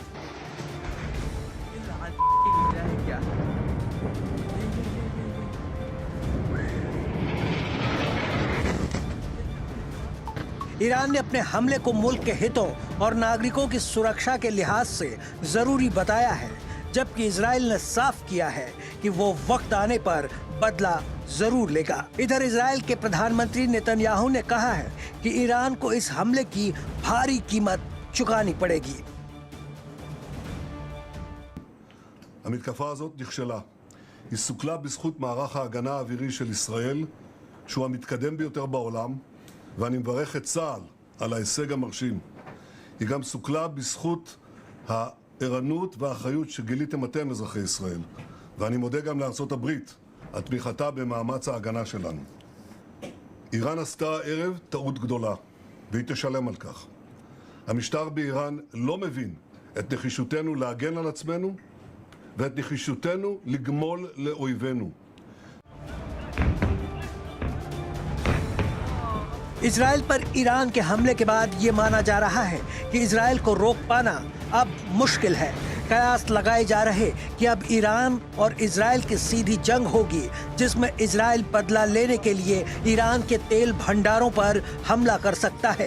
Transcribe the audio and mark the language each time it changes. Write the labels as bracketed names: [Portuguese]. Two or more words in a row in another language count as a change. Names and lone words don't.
[Hindi] ईरान ने अपने हमले को मुल्क के हितों और नागरिकों की सुरक्षा के लिहाज से जरूरी बताया है, जबकि इजराइल ने साफ किया है कि वो वक्त आने पर बदला जरूर लेगा। इधर इजराइल के प्रधानमंत्री नेतन्याहू ने कहा है कि ईरान को इस हमले की भारी कीमत चुकानी पड़ेगी। [Hebrew] המתקפה הזאת נכשלה. היא סוכלה בזכות מערך ההגנה האווירי של ישראל, שהוא המתקדם ביותר בעולם, ואני מברך את צה"ל על ההישג המרשים. היא גם סוכלה בזכות הערנות והאחריות שגיליתם אתם, אזרחי ישראל. ואני מודה גם לארצות הברית על תמיכתה במאמץ ההגנה שלנו. איראן עשתה הערב טעות גדולה, והיא תשלם על כך. המשטר באיראן לא מבין את נחישותנו להגן על עצמנו ואת נחישותנו לגמול לאויבינו. [Hindi] इजराइल पर ईरान के हमले के बाद ये माना जा रहा है कि इजराइल को रोक पाना अब मुश्किल है। कयास लगाए जा रहे कि अब ईरान और इजराइल की सीधी जंग होगी, जिसमें इजराइल बदला लेने के लिए ईरान के तेल भंडारों पर हमला कर सकता है।